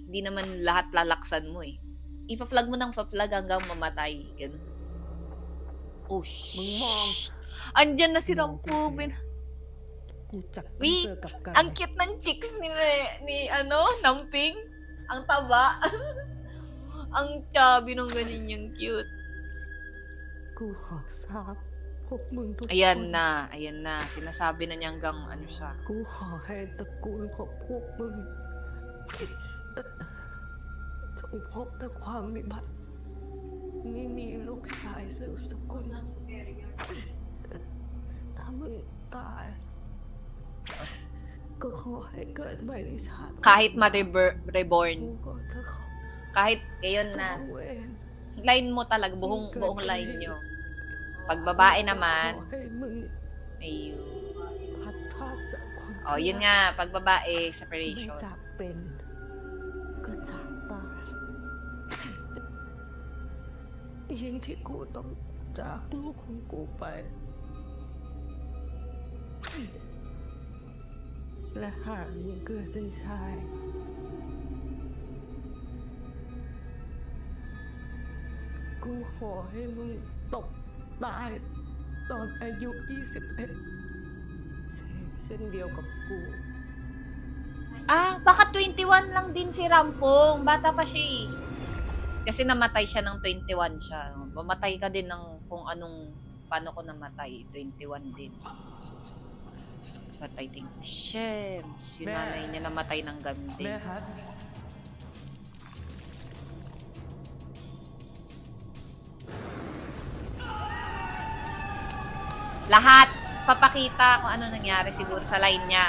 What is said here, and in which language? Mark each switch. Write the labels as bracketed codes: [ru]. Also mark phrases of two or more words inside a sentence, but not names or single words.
[tl] Hindi naman lahat lalaksan mo eh. Ipa-flag mo ng pa-flag hanggang mamatay. Ganun. Oh, shh. Andyan na si Rampo. Wait, ang cute ng chicks ni Namping. Ang taba. Ang chubby nung ganyan yung cute. [th] กูขอทราบพวกมึงทุกคน [tl] Ayan na. Sinasabi na niya hanggang siya. [th] กูขอให้ตระกูลของพวกมึงจงพบแต่ความวิบัติไม่มีลูกชายสืบสกุลถ้ามึงตายก็ขอให้เกิดใหม่ในชาติ [tl] Kahit ma-reborn. [th] กูก็จะขอ [tl] Kahit ngayon na. [th] เวร [tl] Line mo talaga. Buong line nyo. Pag babae naman, [th] ขอให้มึง [tl] may... [th] พัดพรากจากคน [tl] Oh, yun nga. Pag babae, [th] ไม่ [tl] separation. [th] จากเป็นก็จากตายยิ่งที่กูต้องจากลูกของกูไป และหากยังเกิดเป็นชาย กูขอให้มึงตกตายตอนอายุ 21 เช่นเดียวกับกู [tl] Baka 21 lang din si Rampong. Bata pa siya eh. Kasi namatay siya ng 21 siya. Mamatay ka din ng paano ko namatay. 21 din. [en] That's what I think. [tl] Shems, yung nanay niya namatay ng gandi. Lahat papakita kung ano nangyari siguro sa line niya.